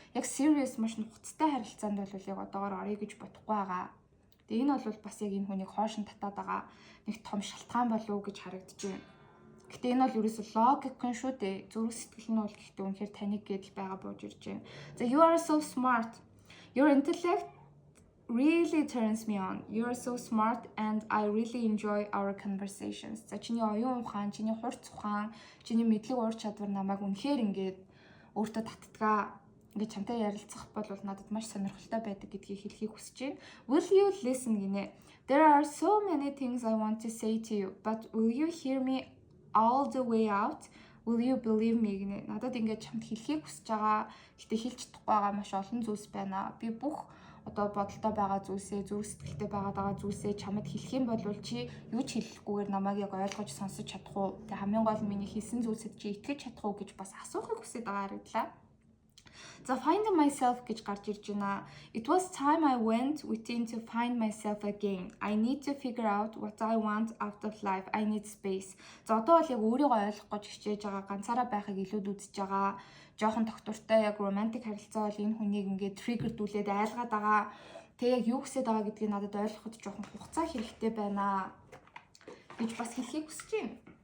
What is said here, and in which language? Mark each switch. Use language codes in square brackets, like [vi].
[mn] Яг serious маш нухацтай харилцаанд бол яг одоогоор орё гэж бодохгүй байгаа. Тэгээ энэ бол бас яг энэ хүнийг хоошин татаад байгаа нэг том шалтгаан болов уу гэж харагдаж байна. Гэтэ энэ бол ерөөсөө логик нь шүү дээ. Зүрх сэтгэл нь бол гэхдээ үнэхээр таник гэдэл байгаа бууж ирж байна. [en] За you are so smart. Your intellect really turns me on. You are so smart and I really enjoy our conversations. [mn] За чиний оюун ухаан, чиний хурц ухаан, чиний мэдлэг ур чадвар намайг үнэхээр ингээд өөртөө татдгаа. Ингээд чамтай ярилцах бол надад маш сонирхолтой байдаг гэдгийг хэлхийг хүсэж байна. [en] Will you listen гинэ. There are so many things I want to say to you, but will you hear me all the way out? Will you believe me гинэ. [mn] Надад ингээд чамд хэлхийг хүсэж байгаа. Гэтэ хэлж чадахгүй байгаа маш олон зүйлс байна. Би бүх одоо бодолтой байгаа зүйлсээ, зүрх сэтгэлтэй байгаа зүйлсээ чамд хэлэх юм бол чи юу ч хэлэхгүйгээр намайг яг ойлгож сонсож чадах уу? Тэг хамгийн гол нь миний хэлсэн зүйлсэд чи итгэж чадах уу гэж бас асуухыг хүсэж байгаа харагдлаа. За [en] finding myself [mn] гэж гарч ирж байна. [en] It was time I went within to find myself again. I need to figure out what I want out of life. I need space. [mn] За одоо бол яг өөрийгөө ойлгох гэж хичээж байгаа, ганцаараа байхыг илүүд үзэж байгаа. Жохон доктортой яг романтик харилцаа бол энэ хүнийг ингээд триггердүүлээд айлгаад байгаа. Тэг яг юу хүсэж байгаа гэдгийг надад ойлгоход жохон хугацаа хэрэгтэй байна гэж бас хэлхийг хүсэж байна.